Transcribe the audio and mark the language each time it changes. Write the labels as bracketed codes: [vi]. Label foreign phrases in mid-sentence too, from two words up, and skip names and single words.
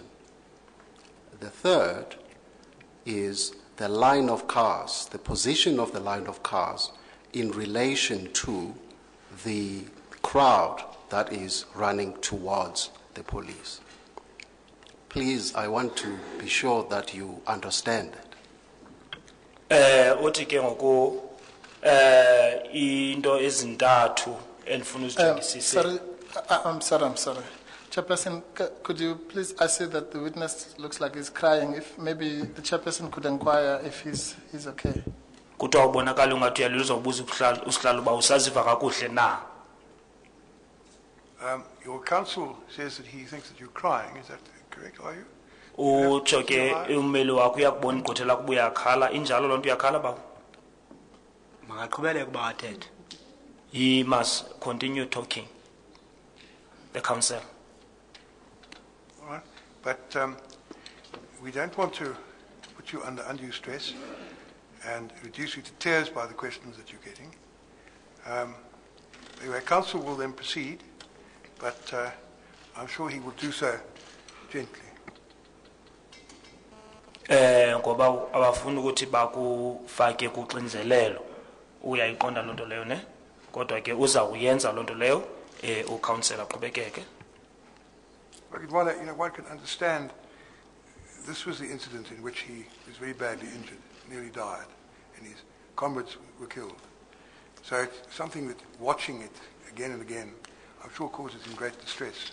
[en] The third is the line of cars, the position of the line of cars in relation to the crowd that is running towards the police. Please, I want to be sure that you understand that. [xh] Uthi ke ngoku into ezintathu endifuna uzijongisise. [en] I'm sorry. Chairperson, could you please, I see that the witness looks like he's crying. If maybe the chairperson could inquire if he's okay. [xh] Kuthiwa ubonakala ungathi uyalila uzobuza usihlalo uba usaziva kakuhle na. [en] Your counsel says that he thinks that you're crying. Is that correct? Are you? [xh] utsho ke ummeli wakho uyakubona igqwethela kuba uyakhala injalo loo nto uyakhala bawo. Makaqhubeleke uba athethe. [en] He must continue talking, the counsel. All right. But we don't want to put you under undue stress and reduce you to tears by the questions that you're getting. Anyway, counsel will then proceed, but I'm sure he will do so gently. [xh] Ngoba abafuna ukuthi bakufake kuxinzelelo uyayiqonda loo nto leyo ne kodwa ke uzawuyenza loo nto leyo ucounsel aqhubekeke. [en] One can understand this was the incident in which he was very badly injured, nearly died, and his comrades were killed. So it's something that watching it again and again, I'm sure causes him great distress.